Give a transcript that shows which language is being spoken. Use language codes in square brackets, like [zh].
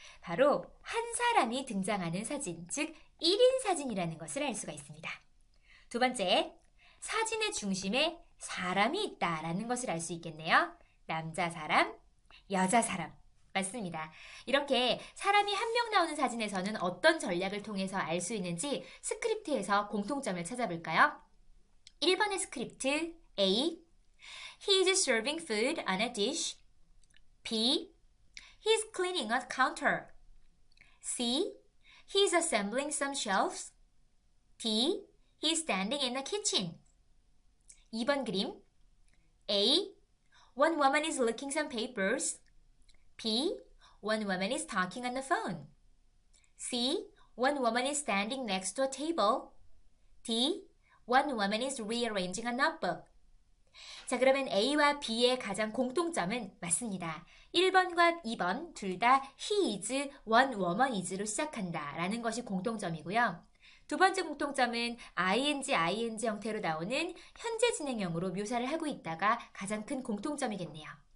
[ko] 바로 한 사람이 등장하는 사진, 즉 1인 사진이라는 것을 알 수가 있습니다. 두 번째, 사진의 중심에 사람이 있다라는 것을 알 수 있겠네요. 남자 사람, 여자 사람. 맞습니다. 이렇게 사람이 한 명 나오는 사진에서는 어떤 전략을 통해서 알 수 있는지 스크립트에서 공통점을 찾아볼까요? 1번의 스크립트 A. [en] He's serving food on a dish. B. He's cleaning a counter. C. He's assembling some shelves. D. He's standing in the kitchen. [ko] 2번 그림 A. [en] One woman is looking some papers. B. One woman is talking on the phone. C. One woman is standing next to a table. D. One woman is rearranging a notebook. [ko] 자, 그러면 A와 B의 가장 공통점은 맞습니다. 1번과 2번 둘 다 he is, one woman is로 시작한다 라는 것이 공통점이고요. 두 번째 공통점은 ing 형태로 나오는 현재 진행형으로 묘사를 하고 있다가 가장 큰 공통점이겠네요.